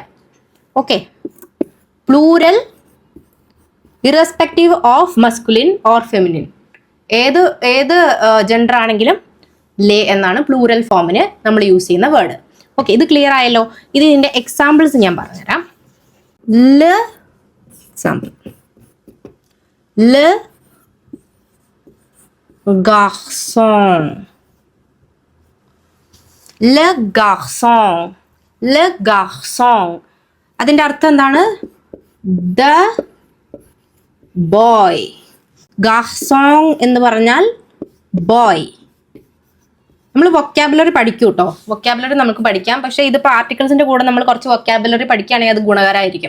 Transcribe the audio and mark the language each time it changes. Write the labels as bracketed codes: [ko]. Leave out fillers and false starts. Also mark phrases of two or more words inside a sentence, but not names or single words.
[en] okay, plural irrespective of masculine or feminine, [ml] ഏത് ജെൻഡർ ആണെങ്കിലും ലേ എന്നാണ് പ്ലൂറൽ ഫോമിന് നമ്മൾ യൂസ് ചെയ്യുന്ന വേർഡ്. ഓക്കെ, ഇത് ക്ലിയർ ആയല്ലോ. ഇതിന്റെ എക്സാമ്പിൾസ് ഞാൻ പറഞ്ഞുതരാം. [fr] ല എക്സാമ്പിൾ, ല garçon, le garçon, le garçon. [ml] അതിന്റെ അർത്ഥം എന്താണ്? [en] the boy. [ml] garçon എന്ന് പറഞ്ഞാൽ ബോയ്. നമ്മൾ വൊക്കാബുലറി പഠിക്കും കേട്ടോ. വൊക്കാബുലറി നമുക്ക് പഠിക്കാം. പക്ഷേ ഇതിപ്പോൾ ആർട്ടിക്കിൾസിന്റെ കൂടെ നമ്മൾ കുറച്ച് വൊക്കാബുലറി പഠിക്കുകയാണെങ്കിൽ അത് ഗുണകരമായിരിക്കും.